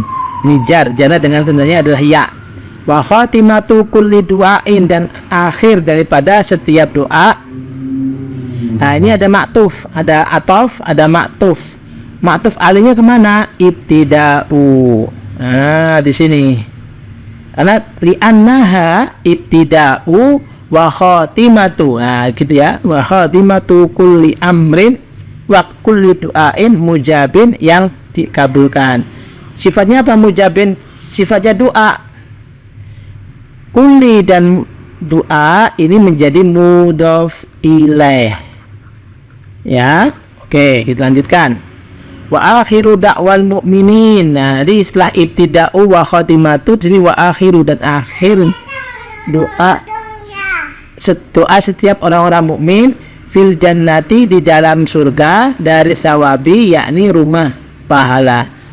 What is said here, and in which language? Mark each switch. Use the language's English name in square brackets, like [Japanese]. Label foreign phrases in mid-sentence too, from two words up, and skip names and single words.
[Indonesian] Ini jarnya dengan sebenarnya adalah ya. [Arabic] وخاتمة كل دعاء, [Indonesian] dan akhir daripada setiap doa. Nah, ini ada maktuf, ada atof, ada maktuf. Maktuf alihnya kemana? Ibtida'u. Nah, di sini. Karena [Arabic] لأنها ابتداء وخاتمة, [Indonesian] nah gitu, [Arabic] ya, وخاتمة كل أمر وكل دعاء مجاب, [Indonesian] yang dikabulkan. Sifatnya apa mujabin? Sifatnya doa. Kulli dan doa ini menjadi [Arabic] مضاف إليه, [Indonesian] ya. Oke, kita lanjutkan. [Arabic] وآخر دعوى المؤمنين. [Indonesian] Nah, jadi setelah [Arabic] ابتداء وخاتمة, [Indonesian] jadi [Arabic] وآخر, [Indonesian] dan akhir doa setiap orang-orang mukmin [Arabic] في الجنة, [Indonesian] di dalam surga, dari sawabi, yakni rumah pahala.